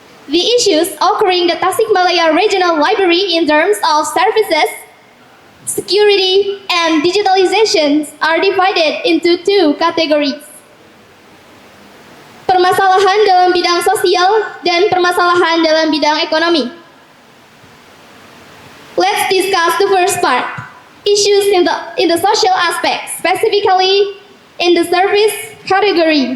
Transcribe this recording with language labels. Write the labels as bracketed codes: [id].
[en] The issues occurring the Tasikmalaya Regional Library in terms of services, security, and digitalization are divided into 2 categories. [id] Permasalahan dalam bidang sosial dan permasalahan dalam bidang ekonomi. [en] Let's discuss the first part. Issues in the social aspect, specifically in the service category.